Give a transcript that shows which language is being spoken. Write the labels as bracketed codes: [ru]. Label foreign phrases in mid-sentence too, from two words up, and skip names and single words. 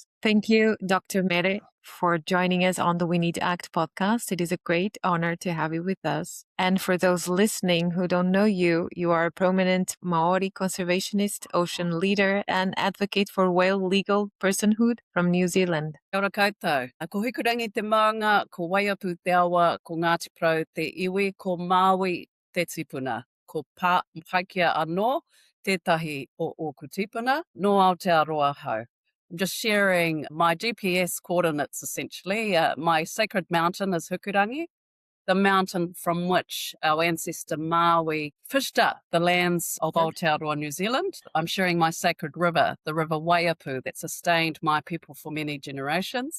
[en] Thank you, Dr. Mary, for joining us on the We Need to Act podcast. It is a great honor to have you with us. And for those listening who don't know you, you are a prominent Māori conservationist, ocean leader, and advocate for whale legal personhood from New Zealand. [mi] Kia ora koutou. Ko hikurangi te maunga, ko waiapu te awa, ko Ngāti Porou te iwi, ko Māui te tipuna, ko Paikea anō, tētahi o ōku tipuna, no Aotearoa hau. [en] I'm just sharing my GPS coordinates, essentially. My sacred mountain is Hukurangi, the mountain from which our ancestor Māui fished up the lands of Aotearoa New Zealand. I'm sharing my sacred river, the river Waiapu, that sustained my people for many generations.